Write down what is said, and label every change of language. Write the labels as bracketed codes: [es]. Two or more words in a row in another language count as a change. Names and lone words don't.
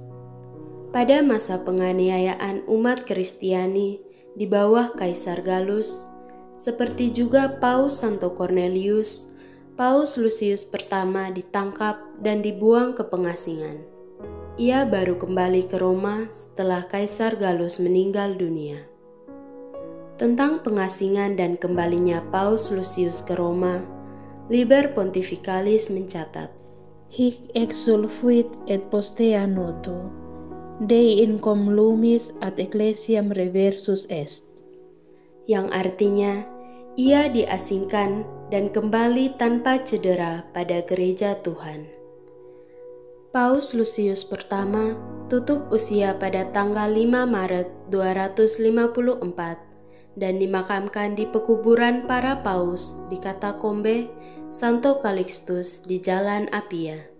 [id] Pada masa penganiayaan umat Kristiani di bawah Kaisar Gallus, seperti juga Paus Santo Cornelius, Paus Lucius pertama ditangkap dan dibuang ke pengasingan. Ia baru kembali ke Roma setelah Kaisar Gallus meninggal dunia. Tentang pengasingan dan kembalinya Paus Lucius ke Roma, Liber Pontificalis mencatat, [la] Hic exsulfuit et postea noto, Dei incom lumis ad ecclesiam reversus est, [id] yang artinya ia diasingkan dan kembali tanpa cedera pada gereja Tuhan. Paus Lucius pertama tutup usia pada tanggal 5 Maret 254 dan dimakamkan di pekuburan para paus di Katakombe Santo Calixtus di Jalan Appia.